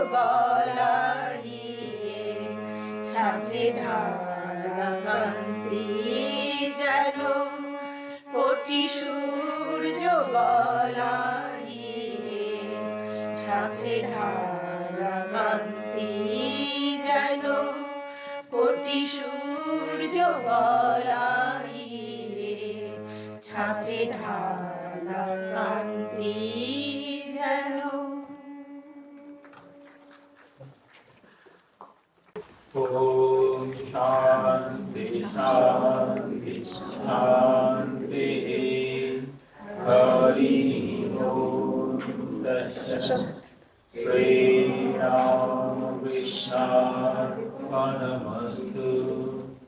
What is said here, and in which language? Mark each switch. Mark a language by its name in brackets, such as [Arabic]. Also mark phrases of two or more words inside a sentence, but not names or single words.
[Bangla] গলাইয়ে ছাঁচে ঢালা কান্তি যেন কোটি সূর্য গলাইয়ে ছাঁচে ঢালা কান্তি যেন কোটি সূর্য গলাইয়ে ছাঁচে ঢালা কান্তি যেন [Sanskrit] ओम शांति शांति शांति हरि ओम तत्सत् श्री राम कृष्णार्पणमस्तु।